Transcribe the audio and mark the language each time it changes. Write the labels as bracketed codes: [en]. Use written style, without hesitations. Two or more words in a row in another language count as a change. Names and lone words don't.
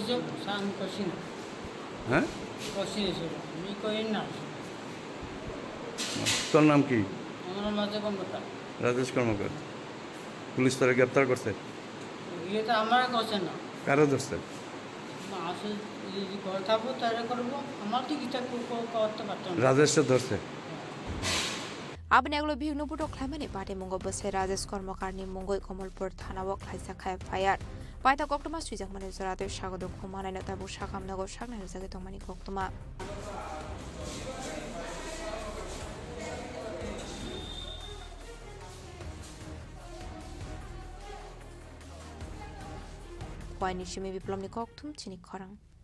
[bn] হ্যাঁ, তোর নাম কি? রাজেশ কর্মকার। পুলিশ তারা গ্রেপ্তার করছে? কারো ধরছে? রাজেশটা ধরছে। [trp] Abne aglo bihnu puto khlaimani party mungo bose Rajesh Kormakarni mungoi Komolpur thanao khlaisa khai fire. Paita koktoma suijak mane jorate shagodo khumanai na tabu shakam nago shakna jage tongmani koktoma. Paini shimi biplomni koktum chini khorang.